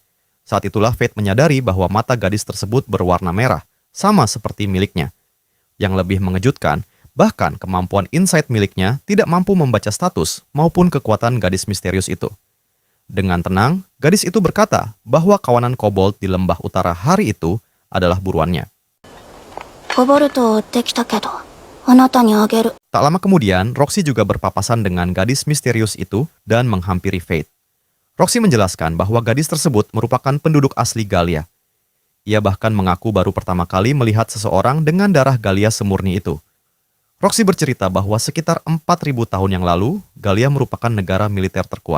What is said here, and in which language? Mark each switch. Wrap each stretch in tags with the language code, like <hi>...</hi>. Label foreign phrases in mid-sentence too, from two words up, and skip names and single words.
<id>Saat itulah Fate menyadari bahwa mata gadis tersebut berwarna merah, sama seperti miliknya. Yang lebih mengejutkan, bahkan kemampuan insight miliknya tidak mampu membaca status maupun kekuatan gadis misterius itu. Dengan tenang, gadis itu berkata bahwa kawanan kobold di lembah utara hari itu adalah buruannya.</id> <ja>コボルトを追ってきたけど、あなたにあげる。</ja> <id>Tak lama kemudian, Roxy juga berpapasan dengan gadis misterius itu dan menghampiri Fate. Roxy menjelaskan bahwa gadis tersebut merupakan penduduk asli Galia. Ia bahkan mengaku baru pertama kali melihat seseorang dengan darah Galia semurni itu. Roxy bercerita bahwa sekitar 4.000 tahun yang lalu, Galia merupakan negara militer terkuat.</id>